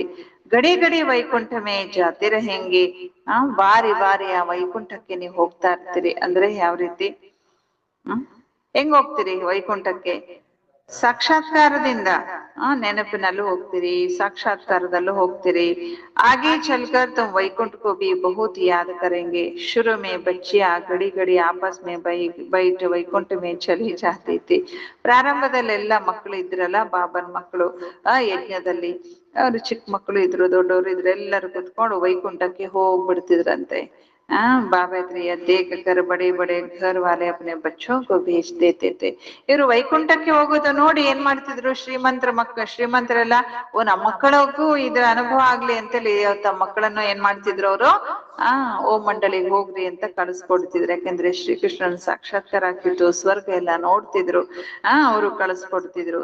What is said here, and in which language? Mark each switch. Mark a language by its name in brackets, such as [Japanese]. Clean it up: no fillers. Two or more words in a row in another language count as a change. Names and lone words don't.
[Hindi] घड़ी घड़ी वैकुंठ में जाती रहेंगे. [Kannada] ಬಾರಿ ಬಾರಿ ಆ ವೈಕುಂಠಕ್ಕೆ ನೀವು ಹೋಗ್ತಾ ಇರ್ತೀರಿ. ಅಂದ್ರೆ ಯಾವ ರೀತಿ, ಹೆಂಗ್ ಹೋಗ್ತೀರಿ ವೈಕುಂಠಕ್ಕೆ? ಸಾಕ್ಷಾತ್ಕಾರದಿಂದ, ನೆನಪಿನಲ್ಲೂ ಹೋಗ್ತೀರಿ, साक्षात्कारदಲ್ಲೂ ಹೋಗ್ತೀರಿ। [Hindi] आगे चलकर तुम वैकुंठ को भी बहुत याद करेंगे। शुरू में बच्चियां घड़ी घड़ी आपस में बैठ वैकुंठ में चली जाती थी। [Kannada] ಪ್ರಾರಂಭದಲ್ಲೆಲ್ಲ ಮಕ್ಕಳು ಇದ್ರಲ್ಲ, ಬಾಬನ್ ಮಕ್ಕಳು ಯಜ್ಞದಲ್ಲಿ ಅವ್ರು ಚಿಕ್ಕ ಮಕ್ಕಳು ಇದ್ರು, ದೊಡ್ಡವರು ಇದ್ರು, ಎಲ್ಲರೂ ಕುತ್ಕೊಂಡು ವೈಕುಂಠಕ್ಕೆ ಹೋಗ್ಬಿಡ್ತಿದ್ರಂತೆ। [Hindi] बाबा ये देख कर बड़े बड़े घर वाले अपने बच्चों को भेज देते थे। [Kannada] ಇವರು ವೈಕುಂಠಕ್ಕೆ ಹೋಗೋದು ನೋಡಿ ಏನ್ ಮಾಡ್ತಿದ್ರು, ಶ್ರೀಮಂತರೆಲ್ಲ ನಮ್ಮ ಮಕ್ಕಳಿಗೂ ಇದ್ರ ಅನುಭವ ಆಗ್ಲಿ ಅಂತೇಳಿ ತಮ್ಮ ಮಕ್ಕಳನ್ನು ಏನ್ ಮಾಡ್ತಿದ್ರು ಅವರು, ಓಂ ಮಂಡಳಿಗೆ ಹೋಗ್ರಿ ಅಂತ ಕಳಿಸ್ಕೊಡ್ತಿದ್ರು। ಯಾಕಂದ್ರೆ ಶ್ರೀಕೃಷ್ಣನ ಸಾಕ್ಷಾತ್ಕಾರ ಆಗ್ತಿತ್ತು, ಸ್ವರ್ಗ ಎಲ್ಲ ನೋಡ್ತಿದ್ರು, ಅವರು ಕಳಿಸ್ಕೊಡ್ತಿದ್ರು।